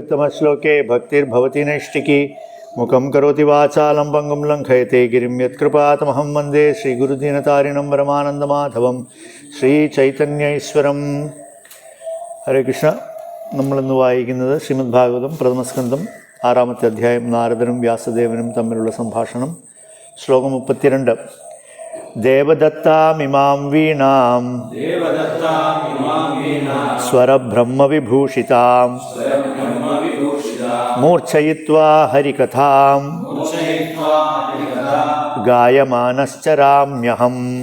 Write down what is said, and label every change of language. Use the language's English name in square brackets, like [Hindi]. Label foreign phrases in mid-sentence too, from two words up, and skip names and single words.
[Sanskrit] उत्तमश्लोके भक्तिर्भवति नैष्टिकी मुखं करोति वाचालं पङ्गुं लङ्घयते गिरिं यत्कृपातमहं वन्दे श्रीगुरुदीनतारिणं परमानन्दमाधवं ശ്രീചൈതന്യൈശ്വരം. ഹരേ കൃഷ്ണ. [Malayalam] നമ്മളിന്ന് വായിക്കുന്നത് ശ്രീമദ് ഭാഗവതം പ്രഥമസ്കന്ധം 6-ാമത്തെ അധ്യായം. നാരദനും വ്യാസദേവനും തമ്മിലുള്ള സംഭാഷണം. ശ്ലോകം 32. [Sanskrit] ദേവദത്താമിമാം വീണാം സ്വരബ്രഹ്മവിഭൂഷിതാം മൂർച്ഛയിത്വാ ഹരികഥാം ഗായമാനശ്ചരാമ്യഹം.